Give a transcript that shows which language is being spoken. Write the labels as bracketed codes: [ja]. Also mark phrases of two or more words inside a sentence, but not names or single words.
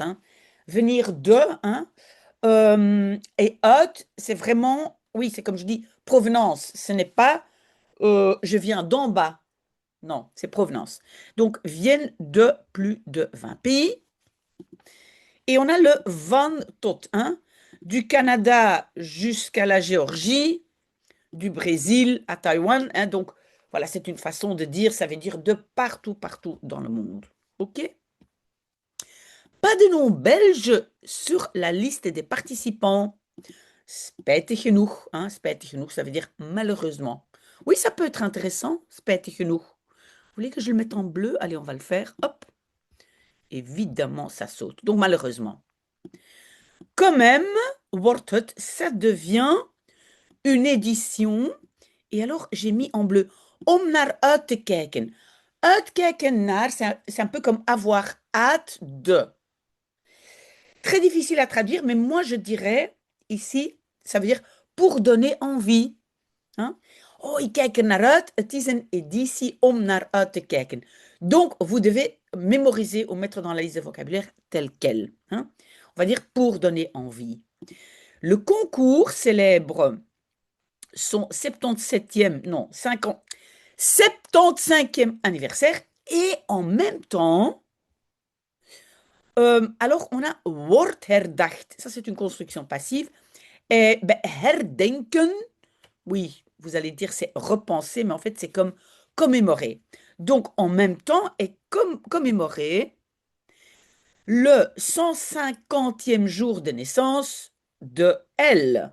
[fr] Hein, venir de. Hein, et out, c'est vraiment, oui, c'est comme je dis, provenance. Ce n'est pas je viens d'en bas. Non, c'est provenance. Donc, viennent de plus de 20 pays. Et on a le [nl] van tot, [fr] hein, du Canada jusqu'à la Géorgie, du Brésil à Taïwan. Hein, donc, voilà, c'est une façon de dire, ça veut dire de partout, partout dans le monde. OK? Pas de nom belge sur la liste des participants. [nl] Spijtig genoeg, hein, spijtig genoeg, [fr] ça veut dire malheureusement. Oui, ça peut être intéressant, [nl] spijtig genoeg. [fr] Vous voulez que je le mette en bleu? Allez, on va le faire. Hop. Évidemment, ça saute. Donc, malheureusement. Quand même, [nl] wordt het, [fr] ça devient une édition. Et alors, j'ai mis en bleu. [nl] Om naar uit te kijken. Uitkijken naar, [fr] c'est un peu comme avoir hâte de. Très difficile à traduire, mais moi, je dirais ici, ça veut dire pour donner envie. Hein? [nl] Oh, ik kijk er naar uit. Het is een editie om naar uit te kijken. [fr] Donc, vous devez mémoriser ou mettre dans la liste de vocabulaire tel quel. Hein? On va dire pour donner envie. Le concours célèbre son 77e, non, 50, 75e anniversaire et en même temps, alors on a [nl] wordt herdacht. [fr] Ça, c'est une construction passive. Et ben, herdenken, oui, vous allez dire c'est repenser, mais en fait, c'est comme commémorer. Donc, en même temps, est commémorer le 150e jour de naissance de elle.